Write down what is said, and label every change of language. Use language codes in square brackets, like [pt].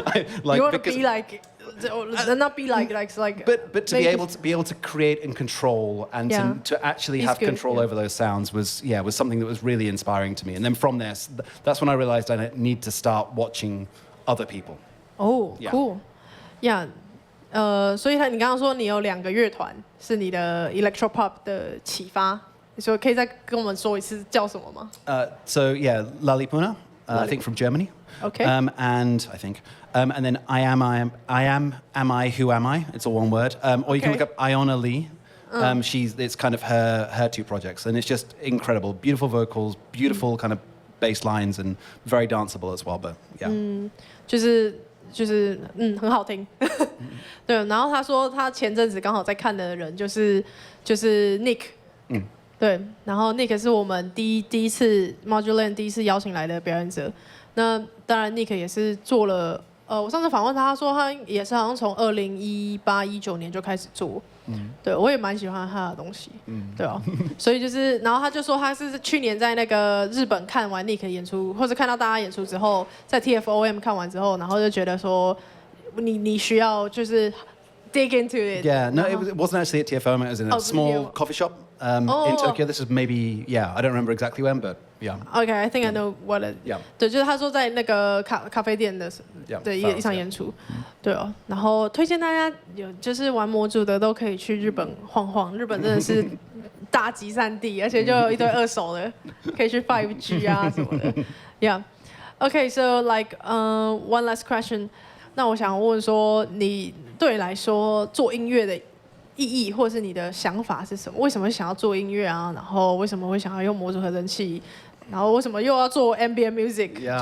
[en] You want to be like. Not be like but to be able to create and control and to actually have control over those sounds was something that was really inspiring to me. And then from there, that's when I realized I need to start watching other people. Oh, cool. Yeah. [zh] 所以你刚刚说你有2个乐团是你的 electro pop 的启发，你说可以再跟我们说一次叫什么吗 [en] ？So yeah, Lalipuna, I think from Germany. Okay. And I think. And then I am I, who am I? It's all one word. Or you can look up Iona Lee. It's kind of her 2 projects, and it's just incredible. Beautiful vocals, beautiful kind of bass lines, and very danceable as well. But yeah. [zh] 就是很好听。对，然后他说他前阵子刚好在看的人就是 Nick。对，然后 Nick 是我们第一次 Modulands 第一次邀请来的表演者。那当然 Nick 也是做了。我上次访问他，他说他也是好像从2018、19年就开始做，对我也蛮喜欢他的东西，对啊，所以就是，然后他就说他是去年在那个日本看完 Nick 演出，或者看到大家演出之后，在 TFOM 看完之后，然后就觉得说你需要就是 [en] dig into it. Yeah, no, it wasn't actually at TFOM. It was in a small coffee shop in Tokyo. This was maybe I don't remember exactly when, but. Yeah. Okay, I think I know what it. Yeah. [zh] 对，就是他说在那个咖啡店的一场演出，对哦。然后推荐大家就是玩模组的都可以去日本晃晃，日本真的是大集散地，而且就有一堆二手的，可以去 5G 啊什么的。 [en] Yeah. Okay, so like one last question. [zh] 那我想问说，你对你来说做音乐的意义，或者是你的想法是什么？为什么会想要做音乐啊？然后为什么会想要用模组合成器？然后为什么又要做 ambient music？